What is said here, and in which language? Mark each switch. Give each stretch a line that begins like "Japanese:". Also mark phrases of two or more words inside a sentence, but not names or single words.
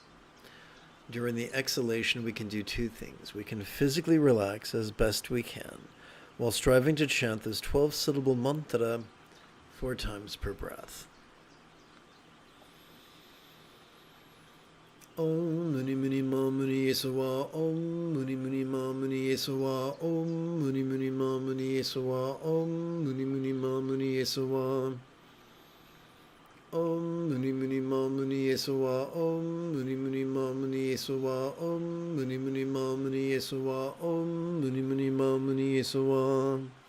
English: During the exhalation, we can do 2 things. We can physically relax as best we can, while striving to chant this 12-syllable mantra 4 times per breath.
Sanskrit: Om Muni Muni Ma Muni Yesawa, Om Muni Muni Ma Muni Yesawa, Om Muni Muni Ma Muni Yesawa, Om Muni Muni Ma Muni Yesawa, Om Muni Muni Ma Muni Yesawa, Om Muni Muni Ma Muni Yesawa, Om Muni Muni Ma Muni Yesawa, Om Muni Muni Ma Muni Yesawa,